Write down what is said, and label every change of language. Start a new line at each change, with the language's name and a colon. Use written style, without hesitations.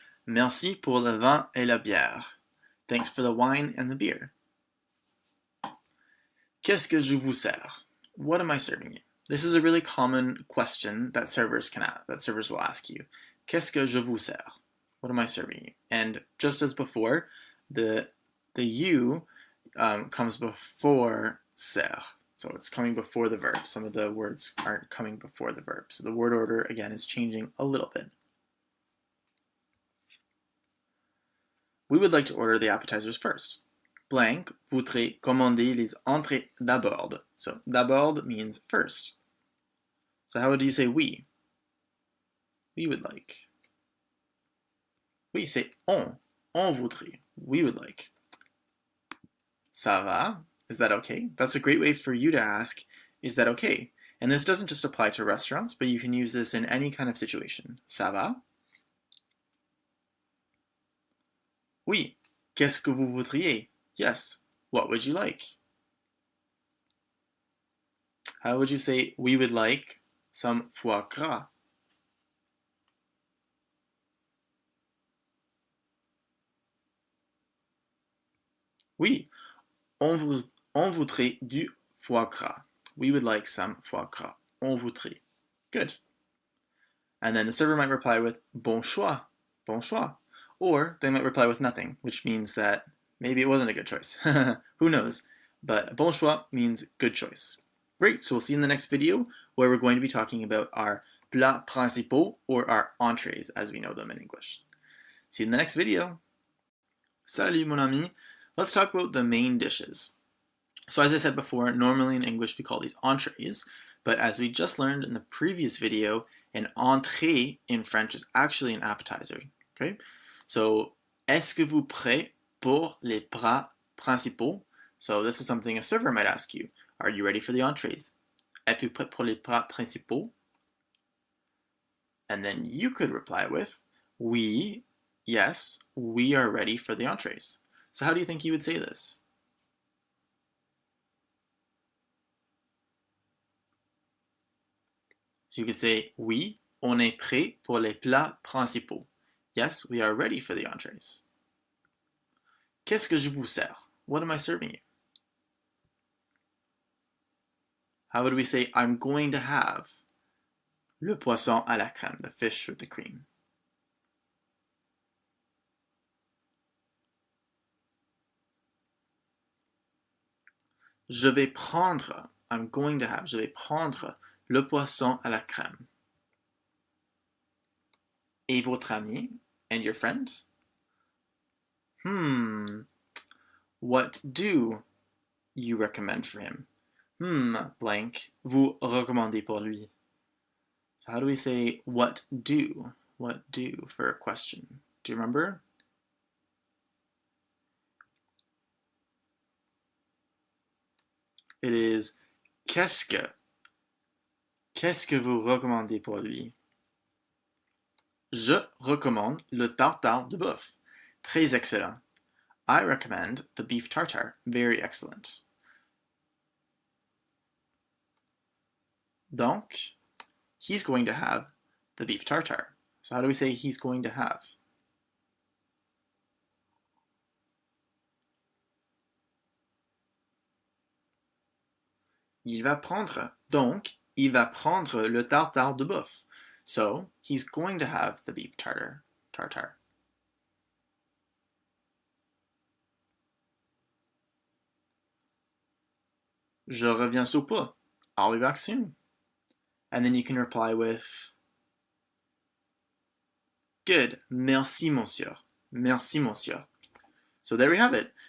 French: Merci pour le vin et la bière.
English: Thanks for the wine and the beer.
French: Qu'est-ce que je vous sers?
English: What am I serving you? This is a really common question that servers will ask you.
French: Qu'est-ce que je vous sers?
English: What am I serving you? And just as before, the you comes before ser. So it's coming before the verb. Some of the words aren't coming before the verb. So the word order, again, is changing a little bit. We would like to order the appetizers first.
French: Blank voudrait commander les entrées d'abord.
English: So d'abord means first. So how would you say we? We would like.
French: Oui, c'est on. On voudrait.
English: We would like.
French: Ça va?
English: Is that okay? That's a great way for you to ask, is that okay? And this doesn't just apply to restaurants, but you can use this in any kind of situation.
French: Ça va? Oui. Qu'est-ce que vous voudriez?
English: Yes. What would you like? How would you say we would like some foie gras?
French: Oui. On voudrait du foie gras.
English: We would like some foie gras.
French: On voudrait.
English: Good. And then the server might reply with bon choix. Bon choix. Or they might reply with nothing, which means that maybe it wasn't a good choice. Who knows? But bon choix means good choice. Great, so we'll see you in the next video where we're going to be talking about our plats principaux, or our entrees as we know them in English. See you in the next video.
French: Salut mon ami.
English: Let's talk about the main dishes. So as I said before, normally in English we call these entrees, but as we just learned in the previous video, an entrée in French is actually an appetizer. Okay, so
French: est-ce que vous prêt pour les plats principaux?
English: So this is something a server might ask you. Are you ready for the entrees?
French: Êtes-vous prêt pour les plats principaux?
English: And then you could reply with, oui, yes, we are ready for the entrees. So how do you think you would say this? So you could say,
French: oui, on est prêt pour les plats principaux.
English: Yes, we are ready for the entrees.
French: Qu'est-ce que je vous sers?
English: What am I serving you? How would we say, I'm going to have
French: le poisson à la crème,
English: the fish with the cream?
French: Je vais prendre,
English: I'm going to have,
French: je vais prendre le poisson à la crème. Et votre ami,
English: and your friend? What do you recommend for him? Blank,
French: vous recommandez pour lui.
English: So how do we say what do? What do for a question? Do you remember? It is
French: qu'est-ce que vous recommandez pour lui? Je recommande le tartare de bœuf. Très excellent.
English: I recommend the beef tartare. Very excellent. Donc, he's going to have the beef tartare. So how do we say he's going to have?
French: Il va prendre. Donc, il va prendre le tartare de bœuf.
English: So, he's going to have the beef tartare.
French: Je reviens sous peu.
English: I'll be back soon. And then you can reply with, good,
French: merci monsieur. Merci monsieur.
English: So there we have it.